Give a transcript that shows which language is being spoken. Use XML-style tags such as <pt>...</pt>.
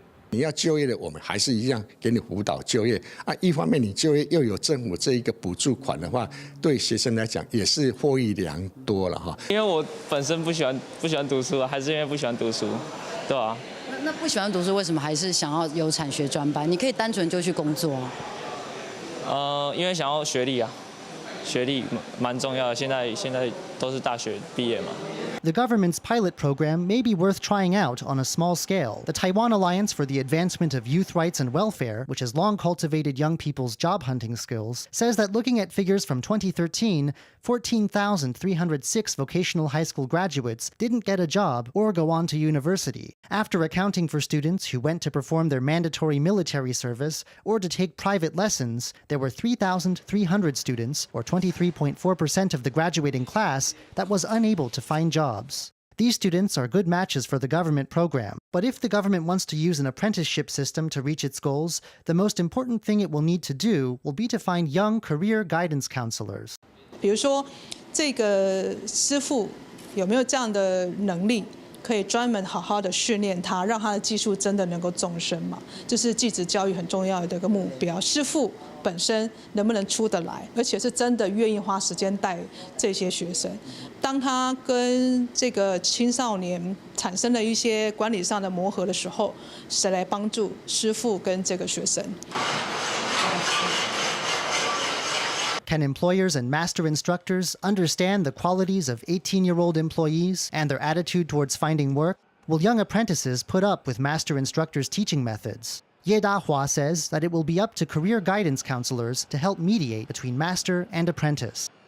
<zh>你要就业的，我们还是一样给你辅导就业啊。一方面你就业又有政府这一个补助款的话，对学生来讲也是获益良多了哈。因为我本身不喜欢读书，还是因为不喜欢读书，对吧？那不喜欢读书，为什么还是想要有产学专班？你可以单纯就去工作啊。因为想要学历啊，学历蛮重要的。现在都是大学毕业嘛。</zh> <en>The government's pilot program may be worth trying out on a small scale. The Taiwan Alliance for the Advancement of Youth Rights and Welfare, which has long cultivated young people's job hunting skills, says that looking at figures from 2013, 14,306 vocational high school graduates didn't get a job or go on to university. After accounting for students who went to perform their mandatory military service or to take private lessons, there were 3,300 students, or 23.4% of the graduating class, that was unable to find jobs. These students are good matches for the government program, but if the government wants to use an apprenticeship system to reach its goals, the most important thing it will need to do will be to find young career guidance counselors.</en> <zh>比如说，这个师傅有没有这样的能力，可以专门好好的训练他，让他的技术真的能够纵深嘛？这是技职教育很重要的一个目标。师傅本身能不能出得来，而且是真的愿意花时间带这些学生。当他跟这个青少年产生了一些管理上的磨合的时候，谁来帮助师傅跟这个学生？</zh> <en>Can employers and master instructors understand the qualities of 18-year-old employees and their attitude towards finding work? Will young apprentices put up with master instructors' teaching methods? Ye Da-hua says that it will be up to career guidance counselors to help mediate between master and apprentice.</en>